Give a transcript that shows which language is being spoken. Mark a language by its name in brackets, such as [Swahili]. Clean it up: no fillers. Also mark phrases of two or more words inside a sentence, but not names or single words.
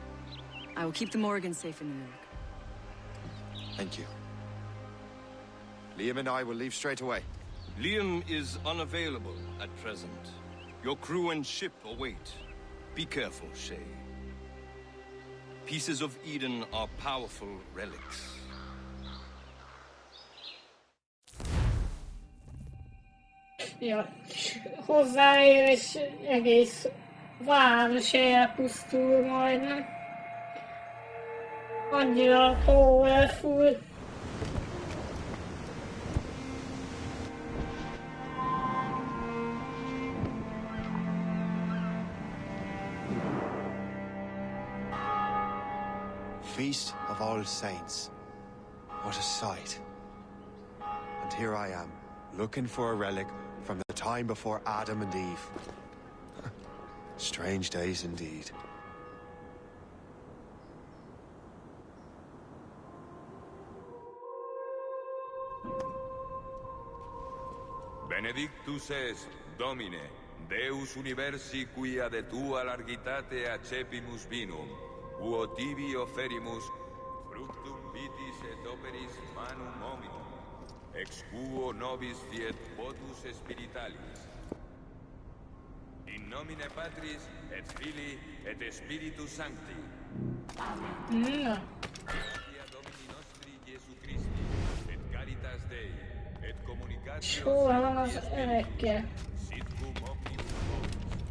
[English] I will keep the Morgans safe in New York. Thank you. Liam and I will leave straight away. Liam is unavailable at present. Your crew and ship await. Be careful, Shay. Pieces of Eden are powerful relics. [Hungarian] Ja, hozzáér és egész város elpusztul majdnem. Annyira powerful. [English] Feast of All Saints. What a sight. And here I am, looking for a relic from the time before Adam and Eve. Strange days indeed. [Latin] Benedictus es, Domine, Deus universi quia de tua largitate accepimus vinum, uo tibi oferimus, fructum vitis et operis manum hominum, ex quo nobis fiet votus spiritualis. In nomine Patris, et Filii, et Spiritus Sancti. Gratia Domini nostri Iesu Christi, et caritas Dei, et communicatio [Hungarian] Hol van az erekkel? [Latin] sitcum omnibus vobis.